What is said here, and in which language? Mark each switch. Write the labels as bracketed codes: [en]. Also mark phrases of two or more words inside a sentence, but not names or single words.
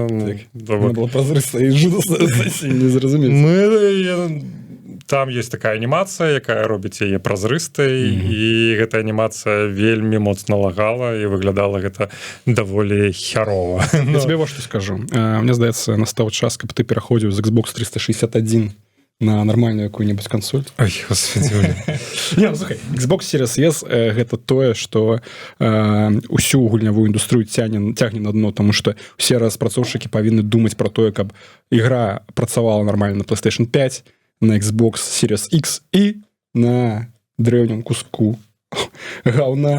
[ru] Она была [be] празрыстая і жудасна, не зразумець. [ru] Там есть такая [be] анімацыя, якая робіць яе празрыстай, і гэта анімацыя вельмі моцна лагала, і выглядала гэта даволі хярова. [ru] Я тебе вот што скажу. [be] Мне здаецца, настаў час, каб ты пераходзіў з Xbox 361 на [ru] нормальную какую-нибудь консоль. Ой, господи. [be] Не, слухай, Xbox Series S гэта тое, што усю гульнявую індустрыю цягне на дно, тому што усе распрацоўшчыкі павінны думаць пра тое, каб ігра працавала нормально на PlayStation 5, на Xbox Series X і на древнім куску гаўна.